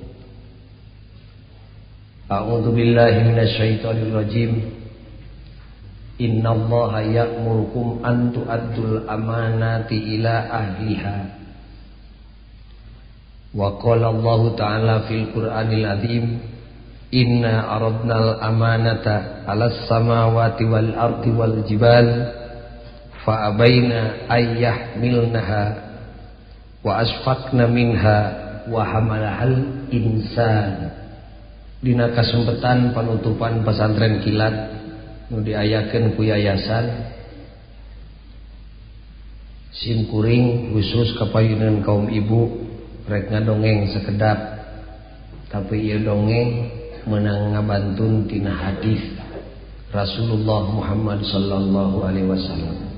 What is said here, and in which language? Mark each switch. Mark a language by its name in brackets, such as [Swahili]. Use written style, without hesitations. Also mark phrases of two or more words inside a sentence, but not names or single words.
[Arabic] أعوذ بالله من الشيطان الرجيم. إن الله يأمركم أن تؤدوا الأمانات إلى أهلها. وقال الله تعالى في القرآن العظيم إنا عرضنا الأمانة على السماوات والأرض والجبال فأبين أن يحملنها وأشفقن منها وحملها الإنسان. [Sundanese] Dina kasempatan penutupan pesantren kilat nu diayakeun ku yayasan simkuring khusus kapayunan kaum ibu rek ngadongeng sakedap, tapi ieu dongeng meunang ngabantun tina hadis Rasulullah Muhammad [Arabic] صلى الله عليه وسلم.